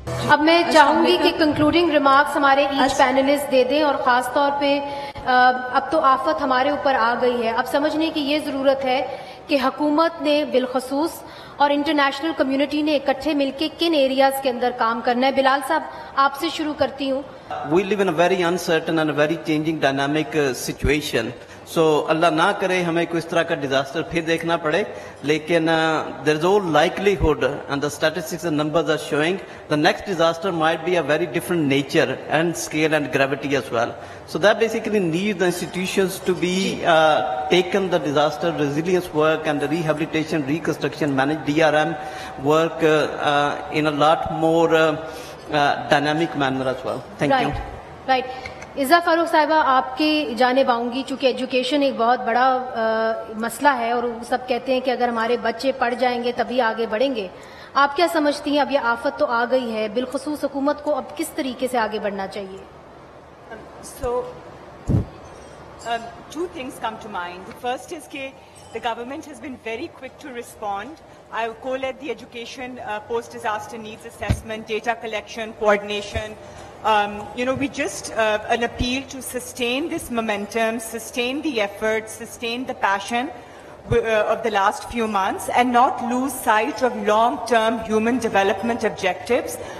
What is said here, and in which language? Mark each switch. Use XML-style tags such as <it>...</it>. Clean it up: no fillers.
<ur>اب میں چاہوں گی کہ کنکلوڈنگ ریمارکس ہمارے ایچ پینلسٹ دے دیں، اور خاص طور پہ اب تو آفت ہمارے اوپر آ گئی ہے، اب سمجھنے کی یہ ضرورت ہے کہ حکومت نے بالخصوص اور انٹرنیشنل کمیونٹی نے اکٹھے مل کے کن ایریاز کے اندر کام کرنا ہے. بلال صاحب آپ سے شروع کرتی ہوں.</ur> <en>We live in a very uncertain and a very changing dynamic situation. So</en> <ur>اللہ نہ کرے ہمیں کوئی اس طرح کا ڈیزاسٹر پھر دیکھنا پڑے، لیکن</ur> <en>there is all likelihood and the statistics and numbers are showing the next disaster might be a very different nature and scale and gravity as well. So that basically needs the institutions to be taken the disaster resilience work and the rehabilitation, reconstruction, managed DRM work in a lot more dynamic manner as well. Thank you. Right.</en> <ur>عزا فاروق صاحبہ آپ کی جانب آؤں گی، چونکہ education ایک بہت بڑا مسئلہ ہے اور سب کہتے ہیں کہ اگر ہمارے بچے پڑھ جائیں گے تبھی آگے بڑھیں گے. آپ کیا سمجھتی ہیں اب یہ آفت تو آ گئی ہے، بالخصوص حکومت کو اب کس طریقے سے آگے بڑھنا چاہیے؟</ur> <en>So, two things come to mind. The first is that the government has been very quick to respond. I co-led the education post-disaster needs assessment, data collection, coordination. We just an appeal to sustain this momentum, sustain the effort, sustain the passion of the last few months, and not lose sight of long-term human development objectives,</en>